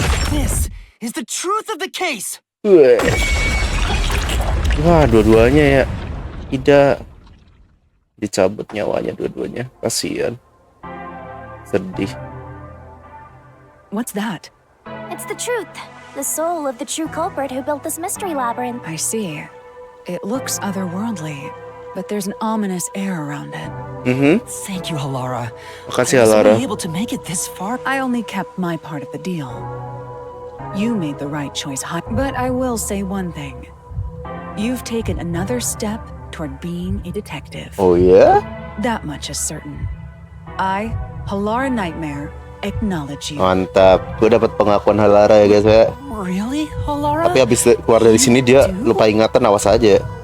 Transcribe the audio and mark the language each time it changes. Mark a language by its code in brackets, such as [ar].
[en] This is the truth of the case. [id] Wah, dua-duanya ya. Tidak dicabut nyawanya dua-duanya. Kasihan. Sedih. [en] What's that? It's the truth. The soul of the true culprit who built this mystery labyrinth. I see. It looks otherworldly, but there's an ominous air around it. Thank you, Halara. [id] Makasih, [en] I was [id] Halara. [en] only able to make it this far. I only kept my part of the deal. You made the right choice, but I will say one thing. You've taken another step toward being a detective. [id] Oh ya? [en] That much is certain. I, Halara Nightmare, acknowledge you. [id] Mantap. Gue dapat pengakuan Halara ya guys ya. [en] Really, Halara? [id] Tapi habis keluar dari sini dia lupa ingatan, awas aja.